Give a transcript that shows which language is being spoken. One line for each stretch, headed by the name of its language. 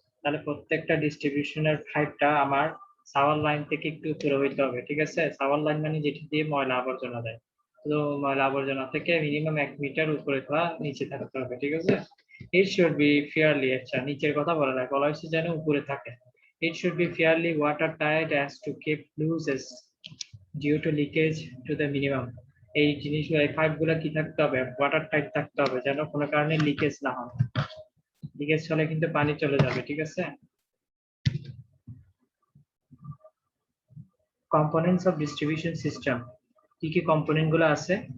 Bangla: তাহলে প্রত্যেকটা ডিস্ট্রিবিউশনের পাইপটা আমার শাওয়ার লাইন থেকে একটু উপরে হইতে হবে। ঠিক আছে, শাওয়ার লাইন মানে যেটি দিয়ে ময়লা আবর্জনা দেয়, তো ময়লা আবর্জনা থেকে মিনিমাম 1 মিটার উপরে বা নিচে থাকতে হবে। ঠিক আছে,
English: it should be fairly,
Bangla: আচ্ছা নিচের কথা বলা যায়, বলা হয়েছে যেন উপরে থাকে।
English: It should be fairly watertight as to keep losses due to leakage to the minimum.
Bangla: এই জিনিসগুলো, এই পাইপগুলো কি থাকতে হবে? ওয়াটার টাইট থাকতে হবে, যেন কোনো কারণে লিকেজ না হয়। লিকেজ হলে কিন্তু পানি চলে যাবে। ঠিক আছে, কম্পোনেন্টস অফ ডিস্ট্রিবিউশন সিস্টেম, কি কি কম্পোনেন্ট গুলো আছে?